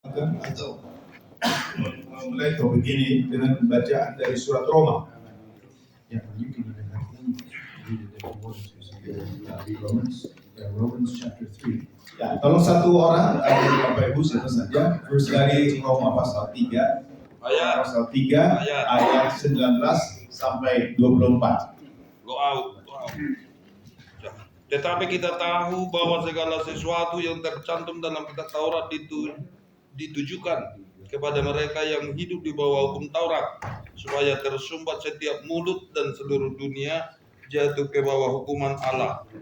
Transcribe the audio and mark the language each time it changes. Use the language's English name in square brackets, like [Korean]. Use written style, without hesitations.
[Indonesian] Atau mulai topik ini dengan bacaan dari surat Roma. [English] Yeah, you can even have them read it if you want to. Romans chapter 3. [Indonesian] Ya, tolong satu orang dari Bapak Ibu siapa saja dari Roma pasal 3 ayat 19 sampai 24. [English] Go out. [Indonesian] Tetapi kita tahu bahwa segala sesuatu yang tercantum dalam kitab Taurat itu ditujukan kepada mereka yang hidup di bawah hukum Taurat, supaya tersumbat setiap mulut dan seluruh dunia jatuh ke bawah hukuman Allah.